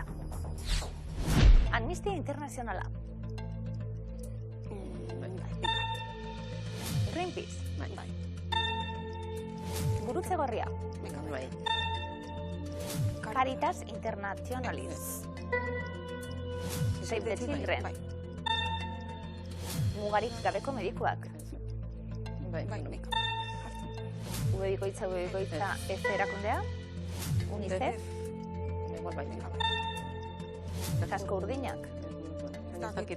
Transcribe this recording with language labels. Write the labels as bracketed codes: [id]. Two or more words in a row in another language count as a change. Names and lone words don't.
[eu] Amnistia Internazionala. Greenpeace. Bai. Gurutze Gorria. Bai. Caritas Internationalis. Save the Children. Mugarik gabeko medikuak. Bai. Ubebikoitza ez erakundea. UNICEF. Bai. Kasko urdinak. Ez dakit.